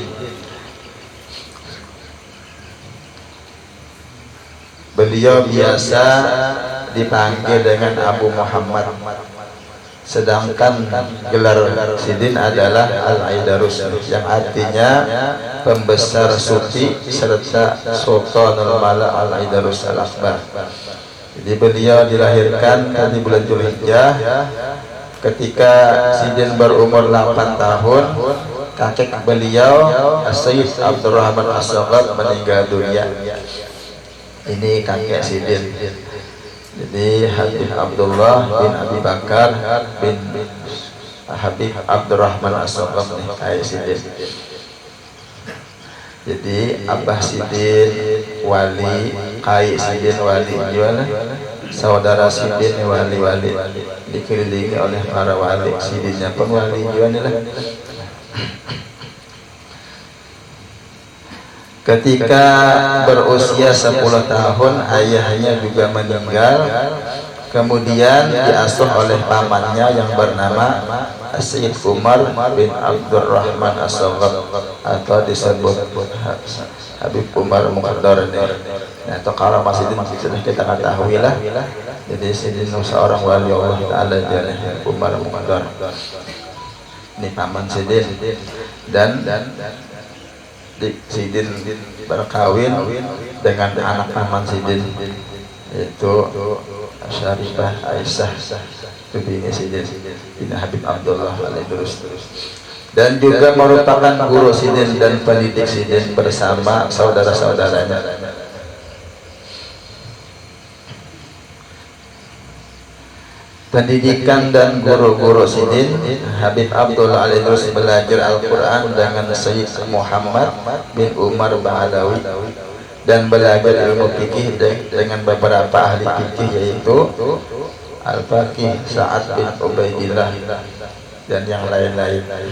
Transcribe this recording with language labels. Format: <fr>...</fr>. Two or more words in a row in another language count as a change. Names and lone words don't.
<id>Beliau biasa dipanggil dengan Abu Muhammad, sedangkan gelar Sidin adalah Al-Aidarus, yang artinya pembesar sufi serta Sultanul Mala Al-Aidarus Al-Akbar. Jadi beliau dilahirkan di bulan Dzulhijjah. Ketika Sidin berumur 8 tahun, kakek beliau As-Sayyid Abdurrahman As-Saghar meninggal dunia. Ini kakek Sidin. Jadi Habib Abdullah bin Abi Bakar bin Habib Abdurrahman As-Saghar nih kakek Sidin. Jadi Abah Sidin wali, Kai Sidin wali juga, saudara Sidin wali-wali, dikelilingi oleh para wali. Sidinnya pun wali juga lah. Ketika berusia 10 tahun, ayahnya juga meninggal. Kemudian diasuh oleh pamannya yang bernama Sayyid Umar bin Abdurrahman As-Saghar, atau disebut Habib Umar Muqaddar. Nah, atau karamah Sidin sudah kita ketahui lah. Jadi Sidin seorang wali Allah Ta'ala, Umar Muqaddar. Ini paman Sidin. Dan Sidin berkawin dengan anak paman Sidin, yaitu Syarifah Aisyah, itu bini Sidin bin Habib Abdullah Al-Aidarus, dan juga merupakan guru Sidin dan pendidik Sidin bersama saudara-saudaranya. Pendidikan dan guru-guru Sidin, Habib Abdullah Al-Aidarus belajar Al-Quran dengan Sayyid Muhammad bin Umar Ba'alawi, dan belajar ilmu fikih dengan beberapa ahli fikih, yaitu Al-Faqih Sa'ad bin Ubaidillah dan yang lain-lain.</id>